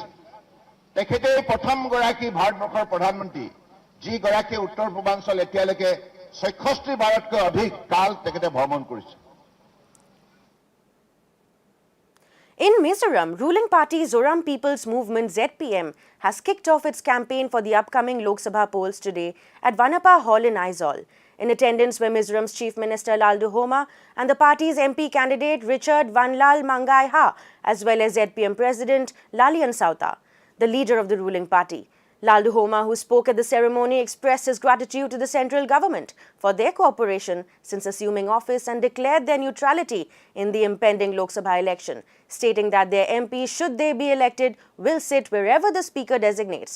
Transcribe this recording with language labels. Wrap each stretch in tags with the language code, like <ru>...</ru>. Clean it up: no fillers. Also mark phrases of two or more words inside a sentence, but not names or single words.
<as>তেখেতেই প্ৰথমগৰাকী ভাৰতবৰ্ষৰ প্ৰধানমন্ত্ৰী যি গৰাকী উত্তৰ পূৰ্বাঞ্চল এতিয়ালৈকে 66 বাৰতকৈ অধিক কাল তেখেতে ভ্ৰমণ কৰিছে।</as> <en>In Mizoram, ruling party Zoram People's Movement ZPM has kicked off its campaign for the upcoming Lok Sabha polls today at Vanapa Hall in Aizawl. In attendance were Mizoram's Chief Minister Laldu Homa and the party's MP candidate Richard Vanlal Mangai Ha, as well as ZPM President Lalian Sauta, the leader of the ruling party. Laldu Homa, who spoke at the ceremony, expressed his gratitude to the central government for their cooperation since assuming office and declared their neutrality in the impending Lok Sabha election, stating that their MP, should they be elected, will sit wherever the speaker designates.</en>